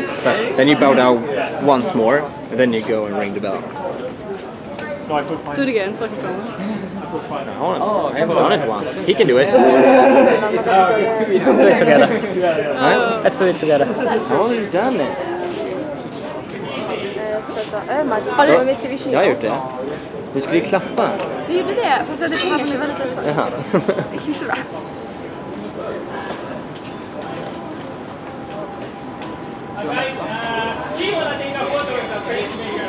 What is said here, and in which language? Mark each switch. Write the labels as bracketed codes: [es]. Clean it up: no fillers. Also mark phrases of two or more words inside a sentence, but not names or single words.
[en] But then you bow down once more, and then you go and ring the bell. do it again so I can film. I haven't done it once. He can do it. Do it together. Huh? Let's do it together. I've already done it. [it] Allora, metti vicino. [sv] Jag har gjort det. Du skulle ju klappa. Vi gjorde det, fast vi hade pengar så det var lite svårt. Jaha. Det gick inte så bra. [it] Chi vuole tenere foto questa